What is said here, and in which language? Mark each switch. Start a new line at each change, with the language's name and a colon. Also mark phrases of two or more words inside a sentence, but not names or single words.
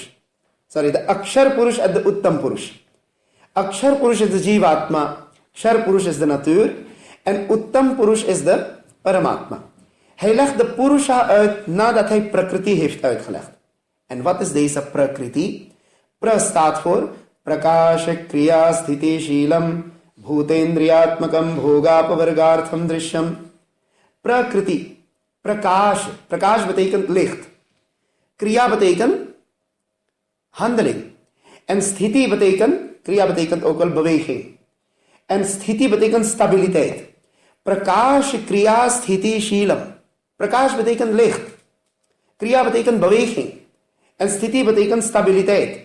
Dutch: De
Sanskrit: अक्षर पुरुष
Dutch: en de
Sanskrit: उत्तम पुरुष. अक्षर पुरुष
Dutch: is de Jivatma,
Sanskrit: क्षर पुरुष
Dutch: is de natuur en
Sanskrit: उत्तम पुरुष
Dutch: is de Paramatma. Hij legt de Purusha uit nadat hij Prakriti heeft uitgelegd. En wat is deze Prakriti? Pra staat voor
Sanskrit: प्रकाश क्रिया स्थिति शीलं भूतेन्द्रियात्मकं भोगापवर्गार्थं दृश्यम्. प्रकृति प्रकाश.
Dutch: Prakash betekent licht. Kriya betekent handeling. En Sthiti betekent, Kriya betekent ook wel beweging. En Sthiti betekent stabiliteit.
Sanskrit: प्रकाश क्रिया स्थिति शीलम्.
Dutch: Prakash betekent licht. Kriya betekent beweging. En Sthiti betekent stabiliteit.